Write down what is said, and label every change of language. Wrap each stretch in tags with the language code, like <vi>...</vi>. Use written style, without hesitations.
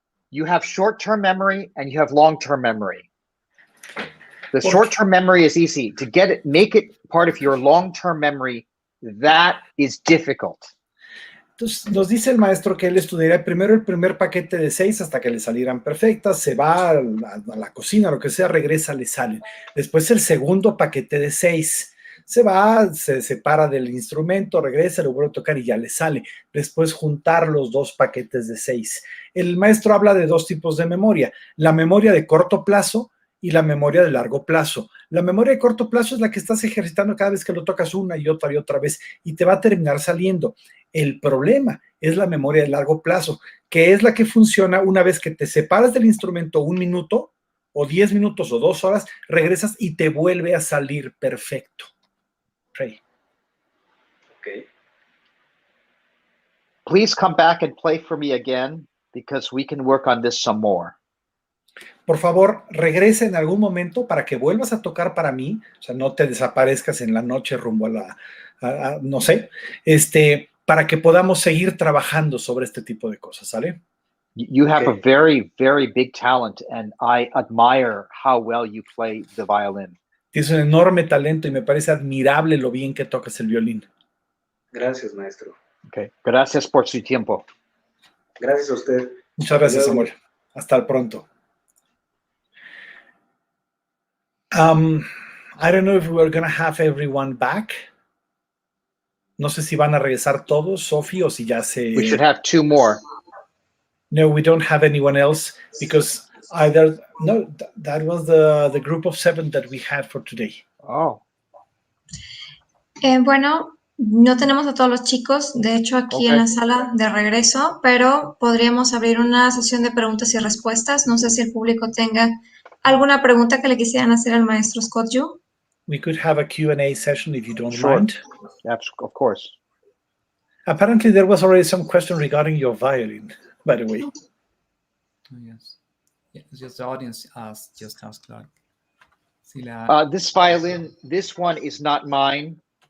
<en>You have short-term memory and you have long-term memory. The short-term memory is easy. To get it, make it part of your long-term memory, that is difficult.</en> <es>Entonces nos dice el maestro que él estudiaría primero el primer paquete de 6 hasta que le salieran perfectas, se va a la cocina, lo que sea, regresa, le salen. Después el segundo paquete de 6. Se va, se separa del instrumento, regresa, lo vuelve a tocar y ya le sale. Después juntar los dos paquetes de 6. El maestro habla de dos tipos de memoria, la memoria de corto plazo y la memoria de largo plazo. La memoria de corto plazo es la que estás ejercitando cada vez que lo tocas una y otra vez y te va a terminar saliendo. El problema es la memoria de largo plazo, que es la que funciona una vez que te separas del instrumento 1 minuto o 10 minutos o 2 horas, regresas y te vuelve a salir perfecto.</es> <en>Ray. Ok. Please come back and play for me again because we can work on this some more.</en> <es>Por favor, regresa en algún momento para que vuelvas a tocar para mí, o sea, no te desaparezcas en la noche rumbo a no sé, para que podamos seguir trabajando sobre este tipo de cosas, ¿sale?</es> <en>You have a very, very big talent, and I admire how well you play the violin.</en> <es>Tienes un enorme talento y me parece admirable lo bien que tocas el violín. Gracias, maestro. Okay. Gracias por su tiempo. Gracias a usted. Muchas gracias, Samuel. Hasta el pronto.</es> <en>I don't know if we're going to have everyone back.</en> <es>No sé si van a regresar todos, Sophie, o si ya se...</es> <en>We should have 2 more. No, we don't have anyone else because either... No, that was the group of 7 that we had for today. Oh.</en> <es>Bueno, no tenemos a todos los chicos, de hecho, aquí en la sala de regreso, pero podríamos abrir una sesión de preguntas y respuestas. No sé si el público tenga alguna pregunta que le quisieran hacer al maestro Scott Yoo.</es> <en>We could have a Q&A session if you don't Sure. mind. Yes, of course. Apparently, there was already some question regarding your violin, by the way. Oh, yes. Yeah, it's just the audience just asked like, si This violin, this one is not mine.</en>